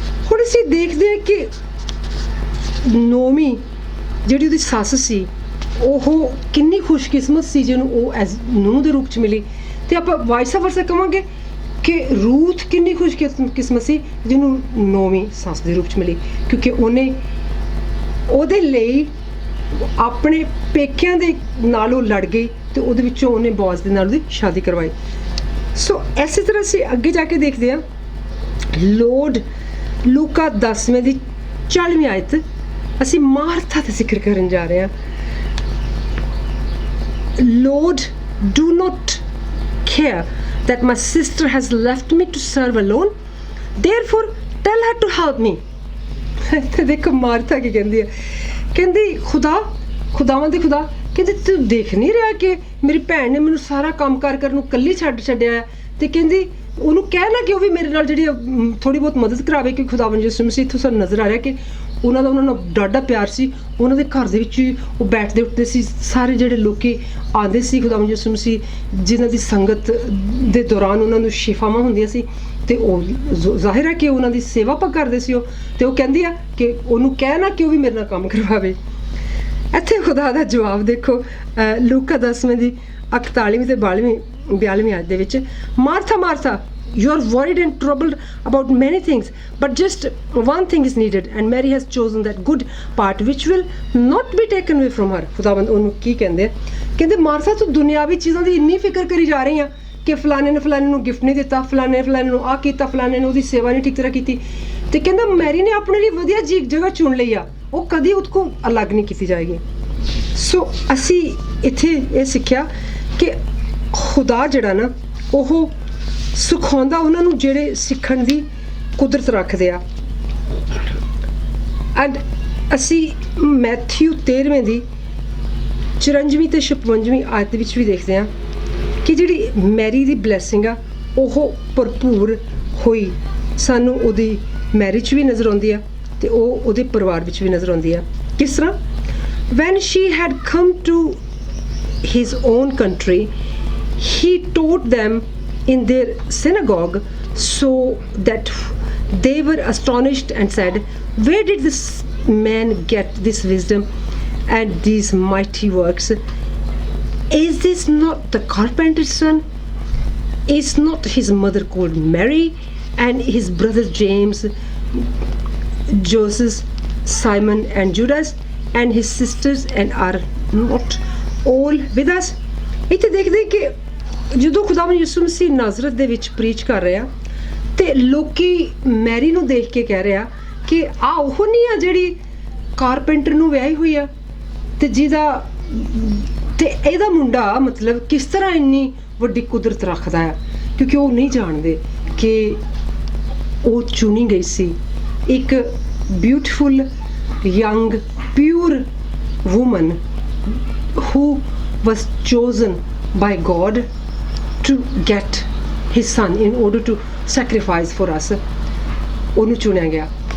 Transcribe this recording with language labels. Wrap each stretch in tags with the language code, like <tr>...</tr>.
<pa>ਹੁਣ ਅਸੀਂ ਦੇਖਦੇ ਹਾਂ ਕਿ ਨੋਮੀ ਜਿਹੜੀ ਉਹਦੀ ਸੱਸ ਸੀ ਉਹ ਕਿੰਨੀ ਖੁਸ਼ਕਿਸਮਤ ਸੀ ਜਿਹਨੂੰ ਉਹ ਐਜ਼ ਨੂੰਹ ਦੇ ਰੂਪ 'ਚ ਮਿਲੀ ਤੇ ਆਪਾਂ ਵਾਈਸ ਵਰਸਾ ਕਹਾਂਗੇ ਕਿ ਰੂਥ ਕਿੰਨੀ ਖੁਸ਼ਕਿਸਮਤ ਸੀ ਜਿਹਨੂੰ ਨੋਮੀ ਸੱਸ ਦੇ ਰੂਪ 'ਚ ਮਿਲੀ ਕਿਉਂਕਿ ਉਹਦੇ ਲਈ ਆਪਣੇ ਪੇਕਿਆਂ ਦੇ ਨਾਲ ਉਹ ਲੜ ਗਈ ਤੇ ਉਹਦੇ ਵਿੱਚੋਂ ਉਹਨੇ ਬੋਆਜ਼ ਦੇ ਨਾਲ ਉਹਦੀ ਸ਼ਾਦੀ ਕਰਵਾਈ। ਸੋ ਇਸੇ ਤਰ੍ਹਾਂ ਅਸੀਂ ਅੱਗੇ ਜਾ ਕੇ ਦੇਖਦੇ ਹਾਂ ਲੋਡ ਲੂਕਾ 10ਵੇਂ ਦੀ 40ਵੀਂ ਆਇਤ ਅਸੀਂ ਮਾਰਥਾ ਦਾ ਜ਼ਿਕਰ ਕਰਨ ਜਾ ਰਹੇ ਹਾਂ।</pa> <en>Lord, do not care that my sister has left me to serve alone. Therefore, tell her to help me.</en> <pa>ਤੇ ਦੇਖੋ ਮਾਰਥਾ ਕੀ ਕਹਿੰਦੀ ਹੈ, ਕਹਿੰਦੀ ਖੁਦਾਵਾਂ ਦੇ ਖੁਦਾ ਕਹਿੰਦੀ ਤੂੰ ਦੇਖ ਨਹੀਂ ਰਿਹਾ ਕਿ ਮੇਰੀ ਭੈਣ ਨੇ ਮੈਨੂੰ ਸਾਰਾ ਕੰਮ ਕਰਨ ਨੂੰ ਇਕੱਲੀ ਛੱਡਿਆ ਹੈ ਤੇ ਕਹਿੰਦੀ ਉਹਨੂੰ ਕਹਿਣਾ ਕਿ ਉਹ ਵੀ ਮੇਰੇ ਨਾਲ ਜਿਹੜੀ ਥੋੜੀ ਬਹੁਤ ਮਦਦ ਕਰਾਵੇ ਕਿ ਖੁਦਾਵੰਦ ਯਿਸੂ ਮਸੀਹ ਤੋਂ ਸਾਨੂੰ ਨਜ਼ਰ ਆ ਰਿਹਾ ਕਿ ਉਹਨਾਂ ਦਾ ਉਹਨਾਂ ਨਾਲ ਡਾਢਾ ਪਿਆਰ ਸੀ। ਉਹਨਾਂ ਦੇ ਘਰ ਦੇ ਵਿੱਚ ਹੀ ਉਹ ਬੈਠਦੇ ਉੱਠਦੇ ਸੀ। ਸਾਰੇ ਜਿਹੜੇ ਲੋਕੀ ਆਉਂਦੇ ਸੀ ਖੁਦਾਵੰਦ ਯਿਸੂ ਮਸੀਹ ਜਿਨ੍ਹਾਂ ਦੀ ਸੰਗਤ ਦੇ ਦੌਰਾਨ ਉਹਨਾਂ ਨੂੰ ਸ਼ਿਫਾਵਾਂ ਹੁੰਦੀਆਂ ਸੀ, ਤੇ ਉਹ ਜ਼ਾਹਿਰ ਹੈ ਕਿ ਉਹਨਾਂ ਦੀ ਸੇਵਾ ਆਪਾਂ ਕਰਦੇ ਸੀ ਉਹ। ਤੇ ਉਹ ਕਹਿੰਦੀ ਆ ਕਿ ਉਹਨੂੰ ਕਹਿਣਾ ਕਿ ਉਹ ਵੀ ਮੇਰੇ ਨਾਲ ਕੰਮ ਕਰਵਾਵੇ। ਇੱਥੇ ਖੁਦਾ ਦਾ ਜਵਾਬ ਦੇਖੋ, ਲੂਕਾ 10ਵੇਂ ਦੀ 41ਵੀਂ ਤੇ 42ਵੀਂ ਆਇਤ ਦੇ ਵਿੱਚ, Martha Martha,</pa> <en>you are worried and troubled about many things, but just one thing is needed, and Mary has chosen that good part which will not be taken away from her।</en> <pa>ਖੁਦਾਵੰਦ ਉਹਨੂੰ ਕੀ ਕਹਿੰਦੇ ਕਹਿੰਦੇ Martha ਤੂੰ ਦੁਨਿਆਵੀ ਚੀਜ਼ਾਂ ਦੀ ਇੰਨੀ ਫਿਕਰ ਕਰੀ ਜਾ ਰਹੀ ਆ ਕਿ ਫਲਾਣੇ ਨੇ ਫਲਾਣੇ ਨੂੰ ਗਿਫਟ ਨਹੀਂ ਦਿੱਤਾ, ਫਲਾਣੇ ਨੂੰ ਆਹ ਕੀਤਾ, ਫਲਾਣੇ ਨੇ ਉਹਦੀ ਸੇਵਾ ਨਹੀਂ ਠੀਕ ਤਰ੍ਹਾਂ ਕੀਤੀ। ਤੇ ਕਹਿੰਦਾ ਮੈਰੀ ਨੇ ਆਪਣੇ ਲਈ ਵਧੀਆ ਜਗ੍ਹਾ ਚੁਣ ਲਈ ਆ, ਉਹ ਕਦੀ ਉਹਦੇ ਕੋਲ ਅਲੱਗ ਨਹੀਂ ਕੀਤੀ ਜਾਏਗੀ। ਸੋ ਅਸੀਂ ਇੱਥੇ ਇਹ ਸਿੱਖਿਆ ਕਿ ਖੁਦਾ ਜਿਹੜਾ ਨਾ ਉਹ ਸਿਖਾਉਂਦਾ ਉਹਨਾਂ ਨੂੰ ਜਿਹੜੇ ਸਿੱਖਣ ਦੀ ਕੁਦਰਤ ਰੱਖਦੇ ਆ। ਐਂਡ ਅਸੀਂ ਮੈਥਿਊ 13ਵੇਂ ਦੀ 54ਵੀਂ ਤੇ 56ਵੀਂ ਆਇਤ ਵਿੱਚ ਵੀ ਦੇਖਦੇ ਹਾਂ ਕਿ ਜਿਹੜੀ ਮੈਰੀ ਦੀ ਬਲੈਸਿੰਗ ਆ ਉਹ ਭਰਪੂਰ ਹੋਈ ਸਾਨੂੰ ਉਹਦੀ ਮੈਰਿਜ ਵੀ ਨਜ਼ਰ ਆਉਂਦੀ ਆ ਤੇ ਉਹ ਉਹਦੇ ਪਰਿਵਾਰ ਵਿੱਚ ਵੀ ਨਜ਼ਰ ਆਉਂਦੀ ਆ। ਕਿਸ ਤਰ੍ਹਾਂ?</pa> <en>when she had come to his own country, he taught them in their synagogue, so that they were astonished and said, where did this man get this wisdom and these mighty works? Is this not the carpenter's son? Is not his mother called Mary, and his brothers James, Joseph, Simon and Judas, and his sisters, and are not all with us?</en> <pa>ਇੱਥੇ ਦੇਖਦੇ ਕਿ ਜਦੋਂ ਖੁਦਾਵੰਦ ਯਿਸੂ ਮਸੀਹ ਨਾਜ਼ਰਤ ਦੇ ਵਿੱਚ preach ਕਰ ਰਿਹਾ ਤੇ ਲੋਕੀ ਮੈਰੀ ਨੂੰ ਦੇਖ ਕੇ ਕਹਿ ਰਿਹਾ ਕਿ ਆ ਉਹ ਨਹੀਂ ਆ ਜਿਹੜੀ ਕਾਰਪੈਂਟਰ ਨੂੰ ਵਿਆਹੀ ਹੋਈ ਆ ਤੇ ਜਿਹਦਾ ਤੇ ਇਹਦਾ ਮੁੰਡਾ ਮਤਲਬ ਕਿਸ ਤਰ੍ਹਾਂ ਇੰਨੀ ਵੱਡੀ ਕੁਦਰਤ ਰੱਖਦਾ ਆ, ਕਿਉਂਕਿ ਉਹ ਨਹੀਂ ਜਾਣਦੇ ਕਿ ਉਹ ਚੁਣੀ ਗਈ ਸੀ ਇੱਕ beautiful</pa> <en>young pure woman who was chosen by God to get his son in order to sacrifice for us।</en> <pa>ਉਹਨੂੰ ਚੁਣਿਆ ਗਿਆ।</pa>